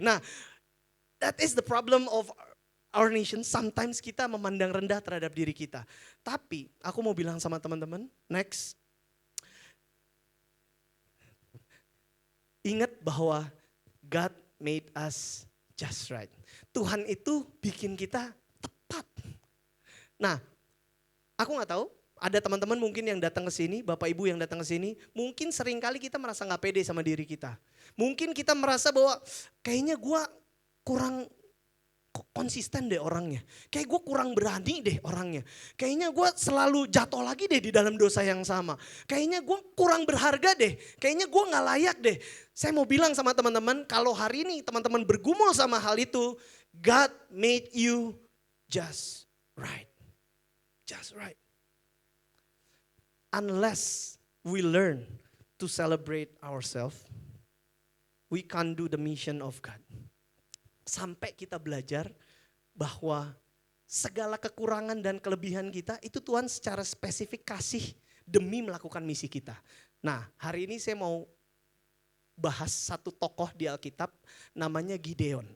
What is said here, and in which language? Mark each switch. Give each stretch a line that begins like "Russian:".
English: Nah, that is the problem of our nation.
Indonesian: Sometimes kita memandang rendah terhadap diri kita. Tapi aku mau bilang sama teman-teman, next. Ingat bahwa
English: God made us just right.
Indonesian: Tuhan itu bikin kita tepat. Nah, aku gak tahu, ada teman-teman mungkin yang datang ke sini, Bapak Ibu yang datang ke sini, mungkin seringkali kita merasa gak pede sama diri kita. Mungkin kita merasa bahwa kayaknya gue kurang konsisten deh orangnya. Kayak gue kurang berani deh orangnya. Kayaknya gue selalu jatuh lagi deh di dalam dosa yang sama. Kayaknya gue kurang berharga deh. Kayaknya gue gak layak deh. Saya mau bilang sama teman-teman, kalau hari ini teman-teman bergumul sama hal itu,
English: God made you just right. Just right. Unless we learn to celebrate ourselves, we can't do the mission of God.
Indonesian: Sampai kita belajar bahwa segala kekurangan dan kelebihan kita itu Tuhan secara spesifik kasih demi melakukan misi kita. Nah, hari ini saya mau bahas satu tokoh di Alkitab namanya Gideon.